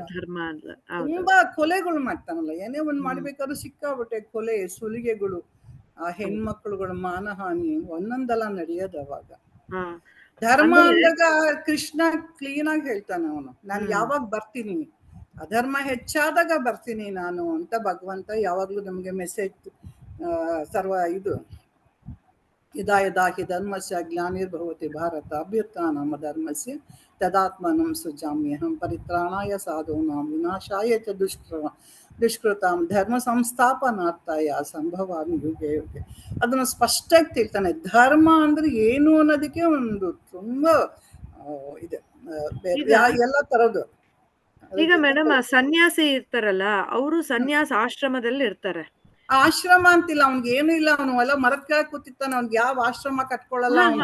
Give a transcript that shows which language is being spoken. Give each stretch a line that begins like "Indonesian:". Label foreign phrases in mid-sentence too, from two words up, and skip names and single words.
Kannada: ತುಂಬಾ ಕೊಲೆಗಳು ಮಾಡ್ತಾನಲ್ಲ, ಏನೇ ಒಂದ್ ಮಾಡ್ಬೇಕಾದ್ರೂ ಸಿಕ್ಕಾಬಿಟ್ಟೆ ಕೊಲೆ ಸುಲಿಗೆಗಳು, ಆ ಹೆಣ್ಮಕ್ಳುಗಳ ಮಾನಹಾನಿ ಒಂದೊಂದೆಲ್ಲ ನಡೆಯೋದು ಅವಾಗ. ಧರ್ಮ ಅಂದ್ರೆ ಅಂದಾಗ ಕೃಷ್ಣ ಕ್ಲೀನ್ ಆಗಿ ಹೇಳ್ತಾನೆ ಅವನು, ನಾನು ಯಾವಾಗ ಬರ್ತೀನಿ, ಅಧರ್ಮ ಹೆಚ್ಚಾದಾಗ ಬರ್ತೀನಿ ನಾನು ಅಂತ ಭಗವಂತ ಯಾವಾಗ್ಲೂ ನಮ್ಗೆ ಮೆಸೇಜ್ ಸರ್ವ ಇದು
Sanskrit: ಯದಾ ಯದಾ ಹಿ ಧರ್ಮಸ್ಯ ಗ್ಲಾನಿರ್ಭವತಿ ಭಾರತ ಅಭ್ಯುತ್ಥಾನಂ ಧರ್ಮಸ್ಯ ತದಾತ್ಮನಂ ಸೃಜಾಮ್ಯಹಂ ಪರಿತ್ರಾಣಾಯ ಸಾಧೂನಾಂ ವಿನಾಶಾಯ ಚ ದುಷ್ಕೃತಾಂ ಧರ್ಮ ಸಂಸ್ಥಾಪನಾರ್ಥಾಯ ಸಂಭವಾಮಿ ಯುಗೆ ಯುಗೆ.
Kannada: ಅದನ್ನು ಸ್ಪಷ್ಟವಾಗಿ ತಿಳ್ತಾನೆ. ಧರ್ಮ ಅಂದ್ರೆ ಏನು ಅನ್ನೋದಕ್ಕೆ ಒಂದು ತುಂಬಾ ಇದೆ, ಎಲ್ಲ ತರದ್ದು. ಈಗ ಮೇಡಮ್ ಸನ್ಯಾಸಿ ಇರ್ತಾರಲ್ಲ, ಅವರು ಸನ್ಯಾಸ ಆಶ್ರಮದಲ್ಲಿ ಇರ್ತಾರೆ. ಆಶ್ರಮ ಅಂತಿಲ್ಲ, ಅವ್ನ್ಗೆ ಏನು ಇಲ್ಲ, ಅವನು ಎಲ್ಲ ಮರದ ಕೆಳಗೆ ಕೂತಿರ್ತಾನೆ, ಅವ್ನ್ಗೆ ಯಾವ ಆಶ್ರಮ ಕಟ್ಕೊಳ್ಳಲ್ಲ ಅವನು.